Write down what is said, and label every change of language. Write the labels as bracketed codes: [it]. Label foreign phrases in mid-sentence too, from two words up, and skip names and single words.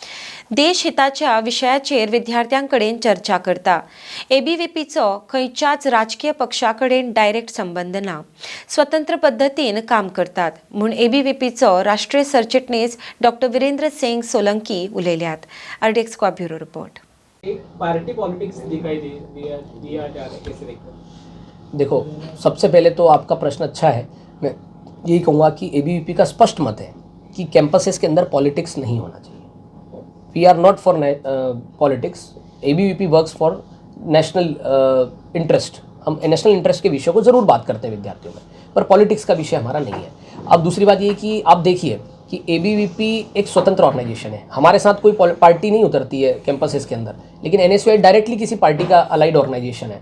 [kok] देश हिताच्या विशयाचेर विद्यार्थ्यांकडेन चर्चा करता। एबीव्हीपीचो खंयच्याच राजकीय पक्षाकडेन डायरेक्ट संबंध ना, स्वतंत्र पद्धतीन काम करतात म्हूण एबीव्हीपीचो राष्ट्रीय सरचिटणीस डॉक्टर वीरेंद्र सिंग सोलंकी उलयल्यात। [hi] आरडीएक्स का ब्युरो रिपोर्ट। एक पार्टी पॉलिटिक्स दिखाई दिया जा रहा है, कैसे देखते हैं? देखो, सबसे पहले तो आपका प्रश्न अच्छा है। मैं यही कहूँगा कि एबीवीपी का स्पष्ट मत है कि कैंपसेस के अंदर पॉलिटिक्स नहीं होना चाहिए। [en] We are not for politics. ABVP works for national interest. [hi] हम [en] national interest [hi] के विषयों को ज़रूर बात करते हैं विद्यार्थियों में, पर पॉलिटिक्स का विषय हमारा नहीं है। अब दूसरी बात ये कि आप देखिए कि एबीवीपी एक स्वतंत्र ऑर्गेनाइजेशन है। हमारे साथ कोई पार्टी नहीं उतरती है कैंपसेस के अंदर, लेकिन एनएसयूआई डायरेक्टली किसी पार्टी का [en] allied organization [hi] है।